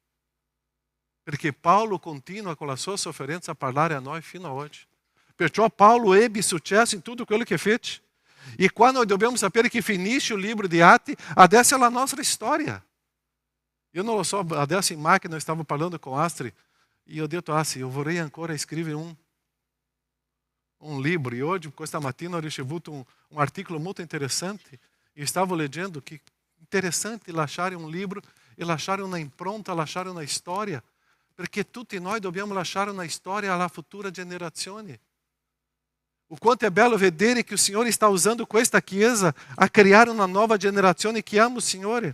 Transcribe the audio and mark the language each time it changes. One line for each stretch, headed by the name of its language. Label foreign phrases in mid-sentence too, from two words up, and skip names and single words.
Italian: Perché Paolo continua con la sua sofferenza a parlare a noi fino ad oggi. Perciò Paolo ebbe successo in tutto quello che fece. E qua noi dobbiamo sapere che finisce il libro di Atti, adesso è la nostra storia. Io non lo so, adesso in macchina eu stavo parlando com Astrid e eu detto, Astrid, eu vorrei ancora scrivere
Portuguese: um livro. E hoje,
Italian: questa mattina, ho ricevuto um articolo molto interessante e stavo leggendo que interessante lasciare
Portuguese: um livro
Italian: e lasciare una impronta, lasciare una storia, perché tutti noi dobbiamo lasciare una storia alla futura generazione. O quanto è bello vedere che il Signore sta usando questa chiesa a creare una nuova generazione che ama il Signore.